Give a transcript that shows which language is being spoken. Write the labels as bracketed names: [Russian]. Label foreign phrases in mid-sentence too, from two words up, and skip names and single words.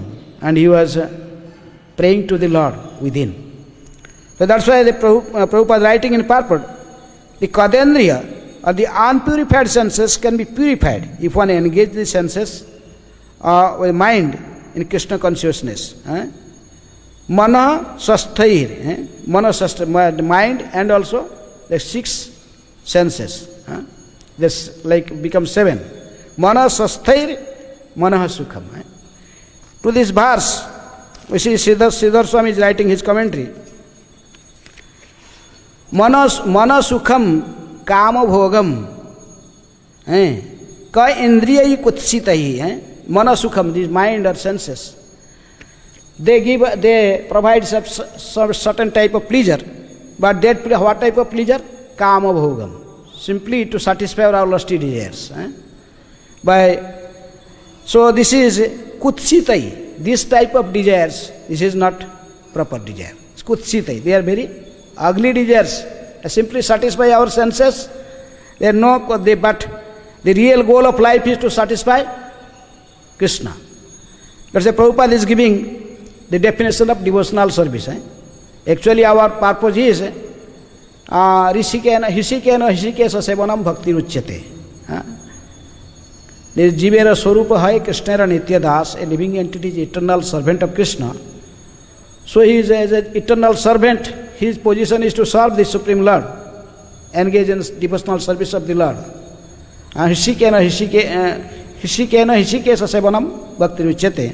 [English] And he was praying to the Lord within. So that's why the Prabhupada writing in purport, the Kadendriya or the unpurified senses can be purified if one engages the senses with mind in Krishna consciousness. [Sanskrit] Mana sasthair, mana sasthair, [English] mind and also the 6 senses. This like becomes 7. [Sanskrit] Mana sasthair, mana sukham. [English] To this verse, we see Sridhar Swami is writing his commentary. [Sanskrit] Mana sukham kama bhogam ka indriya kutsitahi. Mana sukham, [English] this mind or senses, they provide some certain type of pleasure, but that what type of pleasure? [Sanskrit] Kama bhogam, [English] simply to satisfy our lusty desires. So this is kutsitai, this type of desires, this is not proper desire. It's kutsitai, they are very ugly desires, simply satisfy our senses. But the real goal of life is to satisfy Krishna. That's why Prabhupada is giving the definition of devotional service. Actually our purpose is [Sanskrit] Rishikena Hishikesa Sevanam Bhakti Ruchyate. [Bangla] The Jivera Swarupa Hai Krishnera Nitya Das, [English] a living entity, is eternal servant of Krishna. So he is as an eternal servant, his position is to serve the Supreme Lord, engage in devotional service of the Lord. [Sanskrit] Hishikena Hishikesa Sevanam Bhakti Ruchyate.